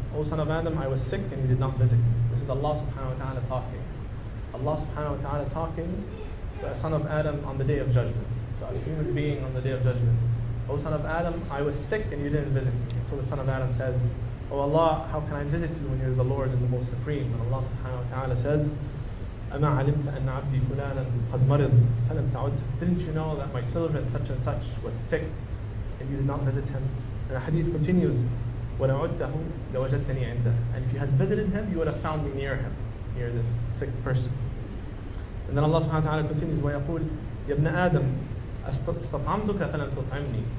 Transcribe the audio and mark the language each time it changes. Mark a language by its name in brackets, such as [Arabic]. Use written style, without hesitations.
[English] O son of Adam, I was sick and you did not visit me. This is Allah subhanahu wa ta'ala talking. Allah subhanahu wa ta'ala talking to a son of Adam on the Day of Judgment, to a human being on the Day of Judgment. O son of Adam, I was sick and you didn't visit me. And so the son of Adam says, Oh Allah, how can I visit you when you're the Lord and the Most Supreme? And Allah subhanahu wa ta'ala says, [Arabic] أَمَا عَلِمْتَ أَنَّ عَبْدِي فُلَانًا قَدْ مَرِضْ فَلَمْ تَعُدْ. [English] Didn't you know that my servant such and such was sick and you did not visit him? And the hadith continues, [Arabic] وَلَعُدْتَهُ لَوَجَدْتَنِي عِنْدَهُ. [English] And if you had visited him, you would have found me near him, near this sick person. And then Allah subhanahu wa ta'ala continues, [Arabic] وَيَقُولُ يَا ابْنَ آدَمْ أَسْتَطْعَمْتُكَ فَلَمْ تُطْعِمْنِي.